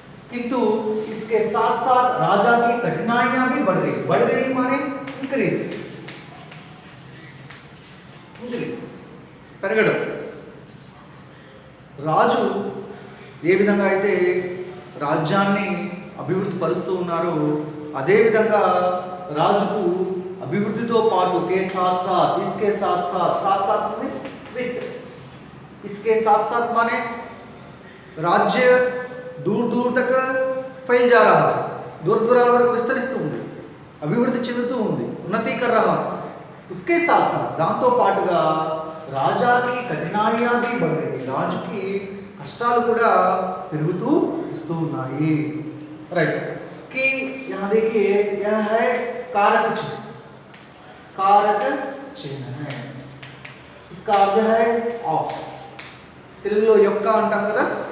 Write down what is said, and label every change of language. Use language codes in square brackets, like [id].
[hi] किंतु इसके साथ साथ राजा की कठिनाइयां भी बढ़ गई माने इंक्रीज పెరగడం. [te] రాజు ఏ విధంగా అయితే రాజ్యాన్ని అభివృద్ధి పరుస్తూ ఉన్నారో అదే విధంగా రాజుకు అభివృద్ధితో పాటు [hi] इसके साथ मीन्स विथ इसके साथ माने राज्य दूर तक फैल जा रहा है, [te] दूराల వరకు విస్తరిస్తూ ఉంది, అభివృద్ధి చెందుతూ ఉంది, ఉన్నతి [hi] कर रहा था. उसके साथ [te] దాంతో పాటుగా రాజాకి [hi] కఠినాయియా भी बढ़ गई, [te] రాజుకి కష్టాలు కూడా పెరుగుతూ వస్తూ ఉన్నాయి. [hi] राइट कि यहाँ देखिए यह है कारक चिन्ह है, इसका अर्थ है ऑफ, [te] తెలుగులో యొక్క అంటాం కదా.